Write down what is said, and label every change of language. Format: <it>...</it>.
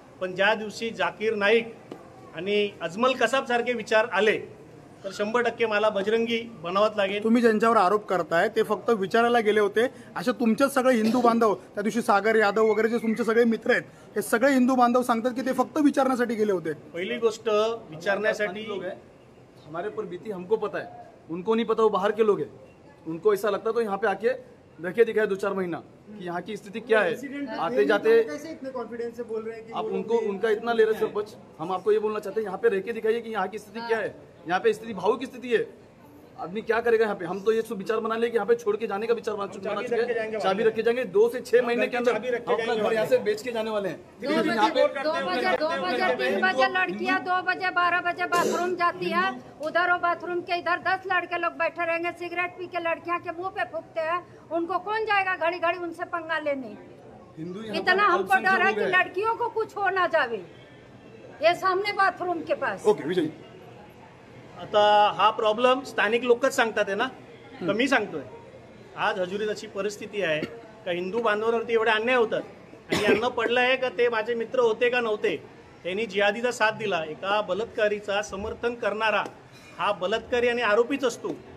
<mr>पण ज्या दिवशी जाकीर नाईक आणि अजमल कसाब सारखे विचार आले तर 100% मला बजरंगी बनावत लागेल. तुम्ही ज्यांच्यावर आरोप करताय ते फक्त विचारायला गेले होते. अशा तुमचेच सगळे हिंदू बांधव, त्या दिवशी सागर यादव वगैरे जे तुमचे सगळे मित्र आहेत, हे सगळे हिंदू बांधव सांगतात की ते फक्त विचारण्यासाठी गेले होते. पहिली गोष्ट विचारण्यासाठी.</mr> <hi>हमारे ऊपर बीती हमको पता है, उनको नहीं पता. वो बाहर के लोग हैं, उनको ऐसा लगता तो यहाँ पे आके रखे दिखाए 2-4 महीना कि यहाँ की स्थिति क्या है. आते जाते कैसे इतने कॉन्फिडेंस से बोल रहे हैं कि आप उनको उनका इतना ले रहे सरपंच. हम आपको ये बोलना चाहते हैं, यहाँ पे रह के दिखाइए कि यहाँ की स्थिति क्या है. यहाँ पे स्थिति भावुक की स्थिति है. आदमी क्या करेगा यहाँ पे? हम तो ये सब विचार बना ले कि यहाँ पे छोड़ के जाने का विचार बना चुके हैं, चाबी रख के जाएंगे। 2 से 6 महीने के अंदर हम अपना घर यहाँ से बेच के जाने वाले हैं। 2 बजे 3 बजे लड़कियां 2 बजे 12 बजे बाथरूम जाती है, उधर वो बाथरूम के इधर 10 लड़के लोग बैठे रहेंगे, सिगरेट पी के लड़कियां के मुंह पे फूकते हैं। उनको कौन जाएगा घड़ी घड़ी उनसे पंगा लेने? इतना हमको डर है कि लड़कियों को कुछ हो ना जावे। ये सामने बाथरूम के पास। ओके विजय,</hi> <mr>आता हा प्रॉब्लेम स्थानिक लोकच सांगतात आहे ना, तर मी सांगतोय. आज हजुरीत अशी परिस्थिती आहे का हिंदू बांधवांवरती एवढे अन्याय होतात आणि यांना पडलं आहे का ते माझे मित्र होते का नव्हते, त्यांनी जिहादीचा साथ दिला. एका बलात्कारीचा समर्थन करणारा हा बलात्कारी आणि आरोपीच असतो.</mr>